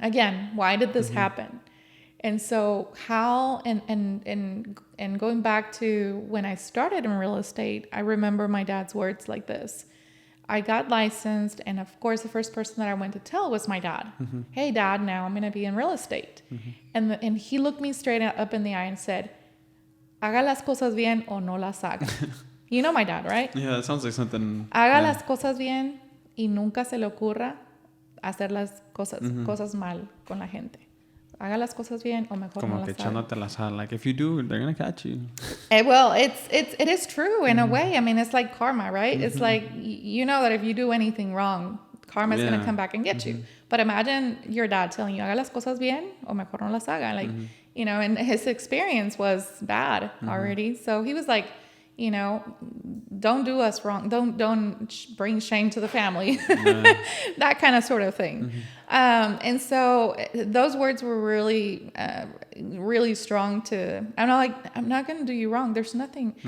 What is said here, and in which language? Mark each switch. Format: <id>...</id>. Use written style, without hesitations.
<en>Again, why did this happen? And so how, and going back to when I started in real estate, I remember my dad's words like this. I got licensed, and of course, the first person that I went to tell was my dad. Hey, Dad, now I'm going to be in real estate. And he looked me straight up in the eye and said,</en> <es>haga las cosas bien o no las haga.</es> <en>You know my dad, right? Yeah, that sounds like something.</en> <es>Haga las cosas bien y nunca se le ocurra hacer las cosas mal con la gente. Haga las cosas bien o mejor Como no que las haga. echándote la sal.</es> <en>Like, if you do, they're going to catch you. Well, it is true in a way. I mean, it's like karma, right? It's like, you know that if you do anything wrong, karma is going to come back and get you. But imagine your dad telling you,</en> <es>haga las cosas bien o mejor no las haga.</es> <en>Like, you know, and his experience was bad already. So he was like, you know, don't do us wrong. Don't bring shame to the family. That kind of sort of thing. And so those words were really, really strong I'm not going to do you wrong. There's nothing.</en>